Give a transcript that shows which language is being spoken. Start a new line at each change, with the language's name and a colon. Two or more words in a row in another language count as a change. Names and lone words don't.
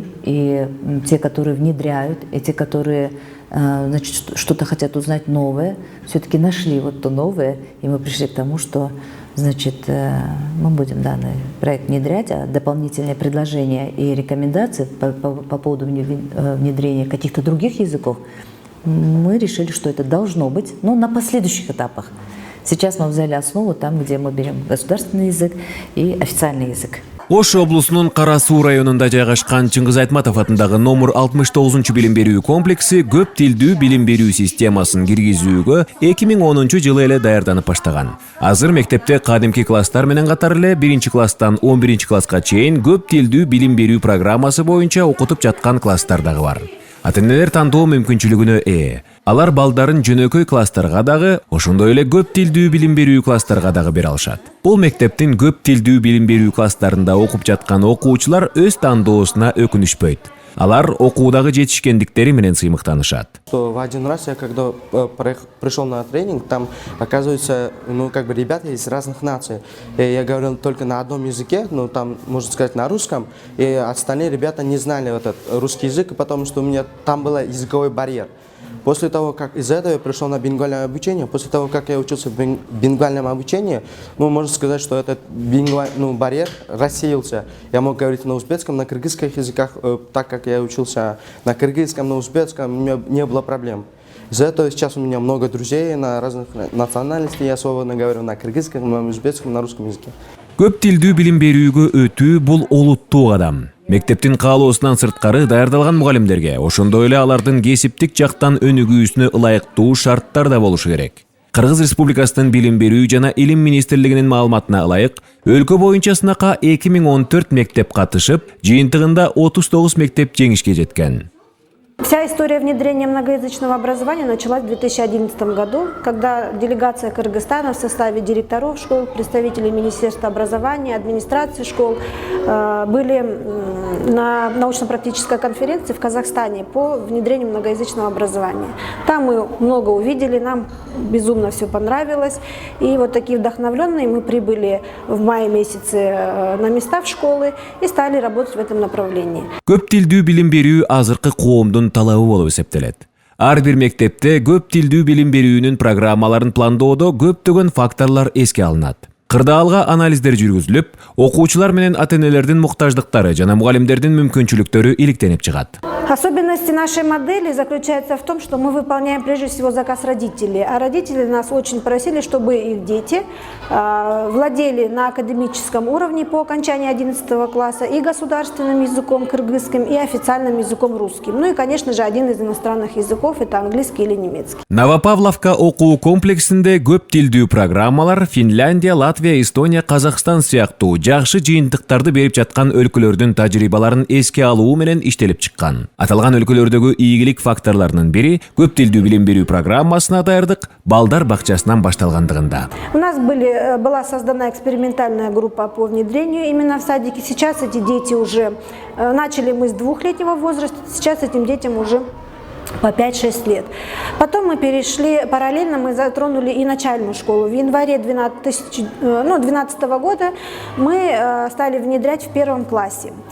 Russian: и те, которые внедряют, и те, которые, значит, что-то хотят узнать новое, все-таки нашли вот то новое, и мы пришли к тому, что, значит, мы будем данный проект внедрять, а дополнительные предложения и рекомендации по поводу внедрения каких-то других языков, мы решили, что это должно быть, но на последующих этапах. Сейчас мы взяли основу там, где мы берем государственный язык и официальный язык.
Kyrgyz: Ош облусунун Кара Суу районунда жайгашкан Чыңгыз Айтматов атындагы номер 69 билим берүү комплекси көп тилдүү билим берүү системасын киргизүүгө 2010 жылы эле даярданып баштаган. Азыр мектепте кадимки класстар менен катар эле 1-класстан 11-класска чейин көп тилдүү билим берүү программасы боюнча окутуп жаткан класстар дагы бар. Ата-энелер тандоо мүмкүнчүлүгүнө ээ. Алар балдарын жөнөкөй класстарга дагы, ошондой эле көп тилдүү билим берүү класстарга дагы бере алышат. Бул мектептин көп тилдүү билим берүү класстарында окуп жаткан окуучулар өз тандоосуна өкүнүшпөйт. Алар окуудагы жетишкендиктери менен сыймыктанышат.
Russian: В один раз я когда пришел на тренинг, там оказывается, ребята из разных наций. И я говорил только на одном языке, там, можно сказать, на русском, и остальные ребята не знали этот русский язык, потому что у меня там был языковой барьер. После того, как из-за этого я пришел на бингвальное обучение, после того, как я учился в бингвальном обучении, можно сказать, что этот барьер рассеялся. Я мог говорить на узбекском, на кыргызских языках, так как я учился на кыргызском, на узбекском, у меня не было проблем. Из-за этого сейчас у меня много друзей на разных национальностей, я свободно говорю на кыргызском, на узбекском, на русском языке.
Kyrgyz: Көп тилдүү билим берүүгө өтүү бул олуттуу кадам. Мектептин каалоосунан сырткары даярдалган мугалимдерге, ошондой эле алардын кесиптик жактан өнүгүүсүнө ылайыктуу шарттар да болушу керек. Кыргыз Республикасынын билим берүү жана илим министрлигинин маалыматына ылайык, өлкө боюнча сынакка 2014 мектеп катышып, жыйынтыгында 39 мектеп жеңишке жеткен.
Russian: Вся история внедрения многоязычного образования началась в 2011 году, когда делегация Кыргызстана в составе директоров школ, представителей Министерства образования, администрации школ были на научно-практической конференции в Казахстане по внедрению многоязычного образования. Там мы много увидели, нам безумно все понравилось. И вот такие вдохновленные мы прибыли в мае месяце на места в школы и стали работать в этом направлении.
Kyrgyz: Көп тилдүү билим берүү азыркы коомдун талабы болуп эсептелет. Ар бир мектепте көп тилдүү билим берүүнүн программаларын пландоодо көптөгөн факторлор эске алынат. Кырдаалга анализдер жүргүзүлүп, окуучулар менен ата-энелердин муктаждыктары жана мугалимдердин мүмкүнчүлүктөрү иликтенип чыгат.
Russian: Особенность нашей модели заключается в том, что мы выполняем прежде всего заказ родителей. А родители нас очень просили, чтобы их дети владели на академическом уровне по окончании 11 класса и государственным языком кыргызским, и официальным языком русским. Ну и, конечно же, один из иностранных языков – это английский или немецкий.
Kyrgyz: Новопавловка окуу комплексинде көп тилдүү программалар Финляндия, Латвия, Эстония, Казакстан сыяктуу жакшы жыйынтыктарды берип жаткан өлкөлөрдүн тажрыйбаларын эске алуу менен иштелип чыккан. Аталган өлкөлөрдөгү ийгилик факторлорунун бири көп тилдүү билим берүү программасына даярдык балдар бакчасынан башталгандыгында.
Russian: У нас была создана экспериментальная группа по внедрению именно в садике. Сейчас эти дети уже начали мы с 2-летнего возраста, сейчас этим детям уже по 5-6 лет. Потом мы перешли, параллельно мы затронули и начальную школу. В январе 2012 года мы стали внедрять в 1 классе.